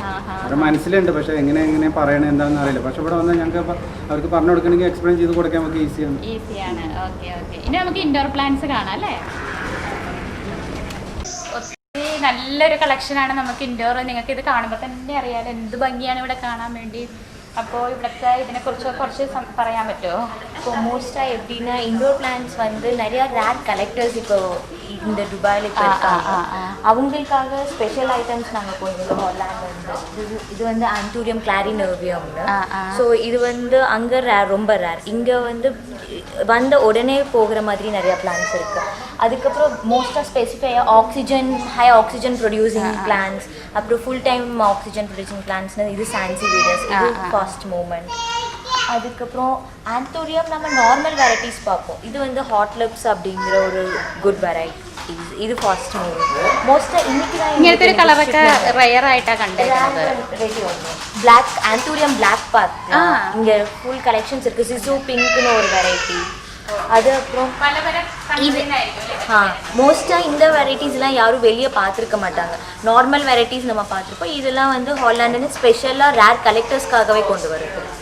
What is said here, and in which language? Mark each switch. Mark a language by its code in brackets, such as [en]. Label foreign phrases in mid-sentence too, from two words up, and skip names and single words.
[ml] അവരുടെ മനസ്സിലുണ്ട്, പക്ഷെ എങ്ങനെ പറയണത് എന്താണെന്ന് അറിയില്ല. പക്ഷെ ഇവിടെ വന്നാൽ ഞങ്ങൾക്ക് അവർക്ക് പറഞ്ഞു കൊടുക്കണമെങ്കിൽ എക്സ്പ്ലെയിൻ ചെയ്ത് കൊടുക്കാൻ നമുക്ക് ഈസിയാണ്. ഓക്കെ. ഇനി നമുക്ക് [en] indoor plants [ml] കാണാം അല്ലേ? നല്ലൊരു കളക്ഷനാണ് നമുക്ക് ഇൻഡോർ. നിങ്ങൾക്ക് ഇത് കാണുമ്പോൾ തന്നെ അറിയാലോ എന്ത് ഭംഗിയാണ് ഇവിടെ കാണാൻ വേണ്ടി. അപ്പോൾ ഇവിടുത്തെ ഇതിനെക്കുറിച്ച് കുറച്ച് പറയാൻ പറ്റുമോ? [ta] இப்போ மோஸ்ட்டாக எப்படின்னா [en] indoor plants [ta] வந்து நிறையா [en] rare collectors [ta] இப்போ இந்த துபாயில் இப்போ இருக்காங்க. அவங்களுக்காக [en] special items [ta] நாங்கள் போயிருந்தோம் ஹாலாண்ட். இது வந்து ஆந்தூரியம் கிளாரினர்வியம்னு. ஸோ இது வந்து அங்கே ரொம்ப ரேர். இங்கே வந்து வந்த உடனே போகிற மாதிரி நிறையா பிளான்ஸ் இருக்குது. அதுக்கப்புறம் மோஸ்ட்டாக ஸ்பெசிஃபையாக [en] high oxygen producing plans, [ta] அப்புறம் [en] full time oxygen producing plansnu [ta] இது சான்சிவேரியஸ், இது [en] fast movement. [ta] அதுக்கப்புறம் ஆந்தோரியம் நம்ம [en] normal varieties [ta] பார்ப்போம். இது வந்து ஹாட் லிப்ஸ் அப்படிங்கிற ஒரு [en] good variety. [ml] ഇത് [en] fast moving. [ml] മോസ്റ്റ് ഇങ്ങനത്തെ ഒരു കളറൊക്കെ റയർ ആയിട്ടാണ് കണ്ടത്. [en] black anthurium black path [ta] இங்கே [en] full collections [ta] இருக்குது. சிசு பிங்க்னு ஒரு வெரைட்டி. அது அப்புறம் மோஸ்ட்டாக இந்த வெரைட்டிஸ்லாம் யாரும் வெளியே பார்த்துருக்க மாட்டாங்க. [en] normal varieties [ta] நம்ம பார்த்துருப்போம். இதெல்லாம் வந்து ஹாலாண்டுன்னு ஸ்பெஷலாக ரேர் கலெக்டர்ஸ்க்காகவே கொண்டு வருது.